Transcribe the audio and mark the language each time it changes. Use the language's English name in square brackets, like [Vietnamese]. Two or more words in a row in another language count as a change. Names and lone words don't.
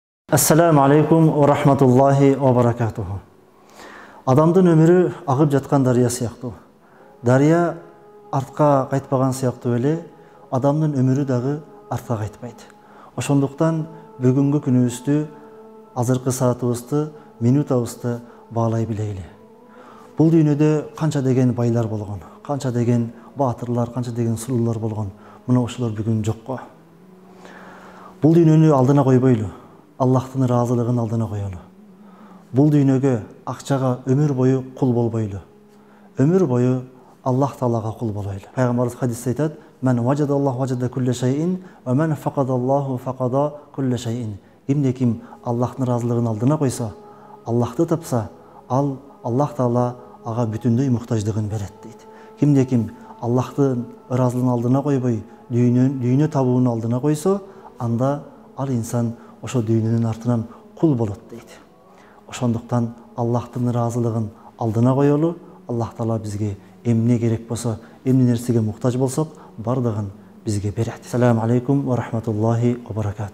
[Arabic] السلام عليكم ورحمة الله وبركاته. [Kyrgyz] Адамдын өмүрү агып жаткан дария сыяктуу. Дария артка кайтпаган сыяктуу эле адамдын өмүрү дагы артка кайтпайт. Ошондуктан бүгүнкү күнүбүздү, азыркы саатыбызды, минутабызды баалай билейли. Бул дүйнөдө канча деген байлар болгон, канча деген баатырлар, канча деген сулуулар болгон. Мына ошолор бүгүн жокко. Бул дүйнөнү алдына койбойлу. Аллахтын ыраазылыгын алдына коелу. Бул дүйнөгө, акчага өмүр бою кул болбойлу. Өмүр бою Аллах Таалага кул болойлу. Пайгамбарыбыз хадисте айтат: [Arabic] "من وجد الله وجد كل شيء، ومن فقد الله فقد كل شيء." [Kyrgyz] Кимде ким Аллахтын ыраазылыгын алдына койсо, Аллахты тапса, ал Аллах Таала ага бүтүндөй муктаждыгын берет дейт. Кимде ким Аллахтын ыраазылыгын алдына койбой, дүйнө табууну алдына койсо, анда ал инсан ошо дүйнөнүн артынан кул болот дейт. Ошондуктан Аллахтын ыраазылыгын алдына коелу. Аллах Таала бизге эмне керек болсо, эмне нерсеге муктаж болсок, бардыгын бизге берет. [Arabic] السلام عليكم ورحمة الله وبركاته.